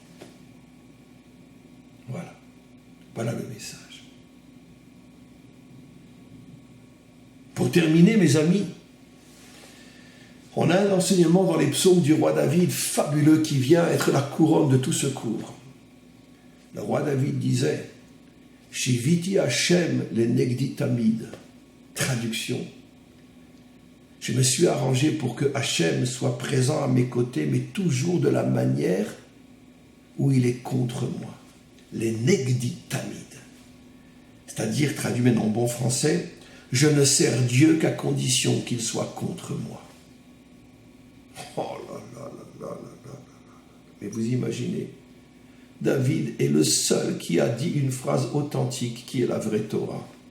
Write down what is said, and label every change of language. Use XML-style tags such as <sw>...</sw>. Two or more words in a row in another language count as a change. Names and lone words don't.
<fr>Voilà. Voilà le message. Pour terminer, mes amis, on a un enseignement dans les psaumes du roi David fabuleux qui vient être la couronne de tout secours. Le roi David disait «</fr> <he>שויתי השם לנגדי תמיד</he> <fr>» Traduction. Je me suis arrangé pour que Hachem soit présent à mes côtés, mais toujours de la manière où il est contre moi.</fr> <he>לה נגדי תמיד.</he> <fr>C'est-à-dire, traduit maintenant en bon français, je ne sers Dieu qu'à condition qu'il soit contre moi. Oh là là là là là là. Mais vous imaginez, David est le seul qui a dit une phrase authentique qui est la vraie Torah.</fr>